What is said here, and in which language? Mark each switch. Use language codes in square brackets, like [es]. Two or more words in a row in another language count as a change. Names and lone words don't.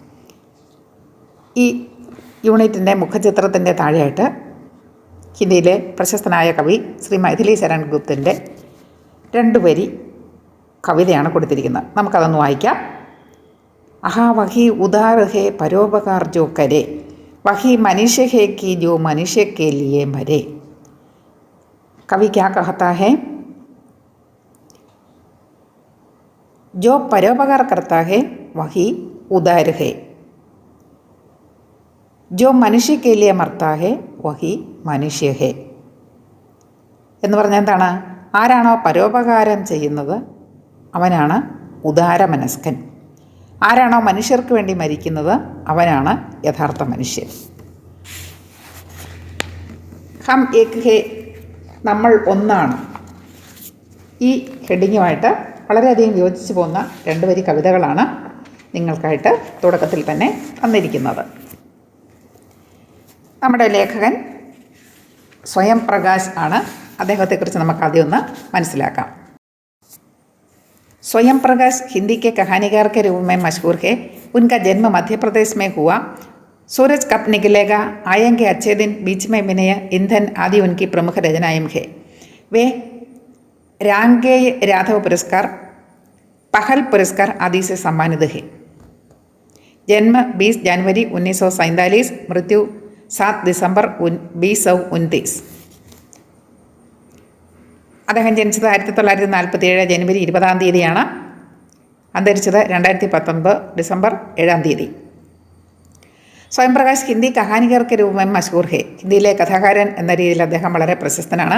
[ml] ഈ യൂണിറ്റിൻ്റെ മുഖചിത്രത്തിൻ്റെ താഴെയായിട്ട് ഹിന്ദിയിലെ പ്രശസ്തനായ കവി ശ്രീ മൈഥിലി ശരൺ ഗുപ്തിൻ്റെ 2 വരി കവിതയാണ് കൊടുത്തിരിക്കുന്നത്. നമുക്കതൊന്ന് വായിക്കാം. [hi] अहा वही उदार है परोपकार जो करे, वही मनुष्य है कि जो मनुष्य के लिए मरे. कवि क्या कहता है? जो परोपकार करता है वही उदार है, जो मनुष्य के लिए मरता है वही मनुष्य है. [ml] എന്ന് പറഞ്ഞാൽ എന്താണ്? ആരാണോ പരോപകാരം ചെയ്യുന്നത് അവനാണ് ഉദാരമനസ്കൻ. ആരാണോ മനുഷ്യർക്ക് വേണ്ടി മരിക്കുന്നത് അവനാണ് യഥാർത്ഥ മനുഷ്യൻ. [hi] हम एक है, [ml] നമ്മൾ ഒന്നാണ്. ഈ ഹെഡിങ്ങുമായിട്ട് വളരെയധികം യോജിച്ചു പോകുന്ന 2 വരി കവിതകളാണ് നിങ്ങൾക്കായിട്ട് തുടക്കത്തിൽ തന്നെ തന്നിരിക്കുന്നത്. നമ്മുടെ ലേഖകൻ സ്വയം പ്രകാശ് ആണ്. അദ്ദേഹത്തെക്കുറിച്ച് നമുക്ക് ആദ്യം ഒന്ന് മനസ്സിലാക്കാം. [hi] स्वयं प्रकाश हिंदी के कहानीकार के रूप में मशहूर है. उनका जन्म मध्य प्रदेश में हुआ. सूरज कब निकलेगा, आएंगे अच्छे दिन, बीच में विनय, ईंधन आदि उनकी प्रमुख रचनाएं हैं. वे रांगेय राघव पुरस्कार, पहल पुरस्कार आदि से सम्मानित है. जन्म 20 जनवरी 1947, मृत्यु 7 दिसंबर 2029. [ml] അദ്ദേഹം ജനിച്ചത് 1947 ജനുവരി 20 അന്തരിച്ചത് 2019 ഡിസംബർ 7. [hi] स्वयं प्रकाश हिंदी कहानीकार के रूपम मशहूर है. [ml] ഹിന്ദിയിലെ കഥാകാരൻ എന്ന രീതിയിൽ അദ്ദേഹം വളരെ പ്രശസ്തനാണ്.